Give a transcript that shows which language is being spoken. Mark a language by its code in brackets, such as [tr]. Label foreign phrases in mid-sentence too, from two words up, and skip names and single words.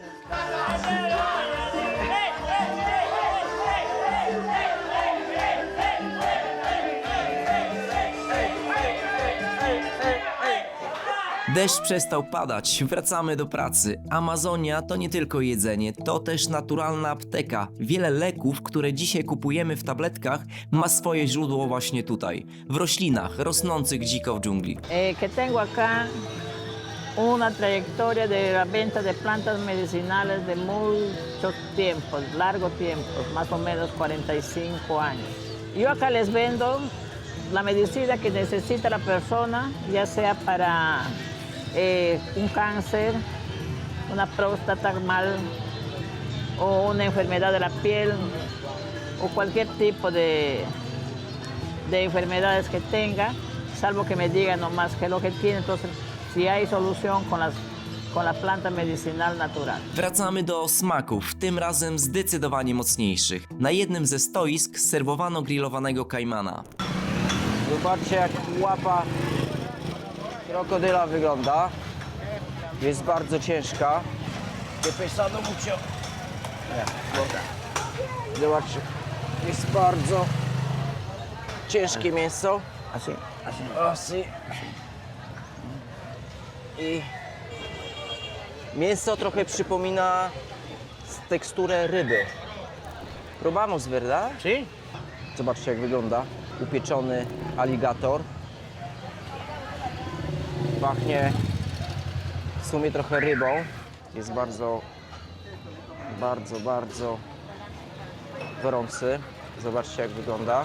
[pl] Deszcz przestał padać, wracamy do pracy. Amazonia to nie tylko jedzenie, to też naturalna apteka. Wiele leków, które dzisiaj kupujemy w tabletkach, ma swoje źródło właśnie tutaj, w roślinach rosnących dziko w dżungli. [es] Que tengo acá una trayectoria de la venta de plantas medicinales de muchos tiempos, largos tiempos, más o menos 45 años. Yo acá les vendo la medicina que necesita la persona, ya sea para un cáncer, una próstata mal o una enfermedad de la piel o cualquier tipo de enfermedades que tenga, salvo que me diga nomás qué es lo que tiene, entonces si hay solución con la planta medicinal natural. [pl] Wracamy do smaków, tym razem zdecydowanie mocniejszych. Na jednym ze stoisk serwowano grillowanego kajmana. Zobaczcie jak łapa krokodyla wygląda. Jest bardzo ciężka. [es] Pesado mucho. [pl] Zobaczcie, jest bardzo ciężkie mięso. [es] Así, Así. [pl] I mięso trochę przypomina teksturę ryby. [es] Probamos, ¿verdad? ¿Sí? [pl] Zobaczcie jak wygląda upieczony aligator. Pachnie w sumie trochę rybą. Jest bardzo gorący. Zobaczcie jak wygląda.